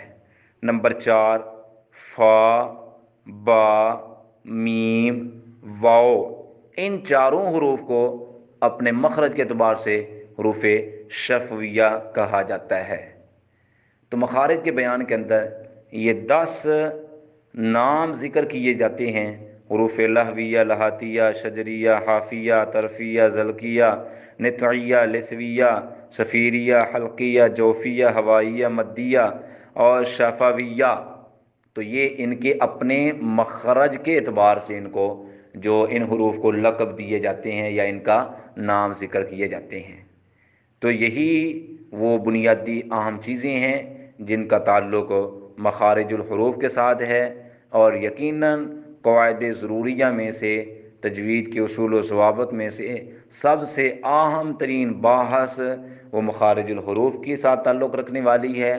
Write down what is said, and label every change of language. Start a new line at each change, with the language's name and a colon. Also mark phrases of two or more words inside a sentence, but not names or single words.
Urdu: نمبر 4، فا، با، میم، واو، ان چاروں حروف کو اپنے مخرج کے اعتبار سے حروف شفویہ کہا جاتا ہے۔ تو مخارج کے بیان کے اندر یہ 10 نام ذکر کیے جاتے ہیں، حروف لہویہ، لہاتیہ، شجریہ، حافیہ، طرفیہ، زلقیہ، نطعیہ، لثویہ، صفیریہ، حلقیہ، جوفیہ، ہوائیہ، مدیہ اور شفویہ۔ تو یہ ان کے اپنے مخرج کے اعتبار سے ان کو جو ان حروف کو لقب دیے جاتے ہیں یا ان کا نام ذکر کیے جاتے ہیں۔ تو یہی وہ بنیادی اہم چیزیں ہیں جن کا تعلق مخارج الحروف کے ساتھ ہے، اور یقیناً قواعد ضروریہ میں سے، تجوید کے اصول و ضوابط میں سے سب سے اہم ترین بحث وہ مخارج الحروف کے ساتھ تعلق رکھنے والی ہے۔